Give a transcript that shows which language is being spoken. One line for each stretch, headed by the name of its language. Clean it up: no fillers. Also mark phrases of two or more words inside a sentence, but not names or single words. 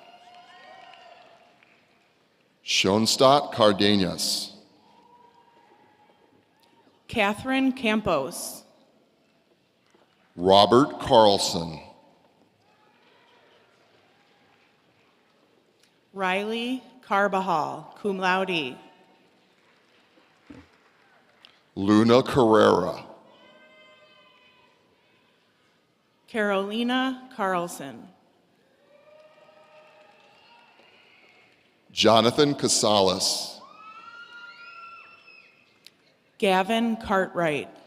English: Schoenstatt Cardenas. Catherine Campos. Robert Carlson. Riley Carbajal,
Latin: cum laude.
English: Luna Carrera. Carolina Carlson. Jonathan Casales. Gavin Cartwright.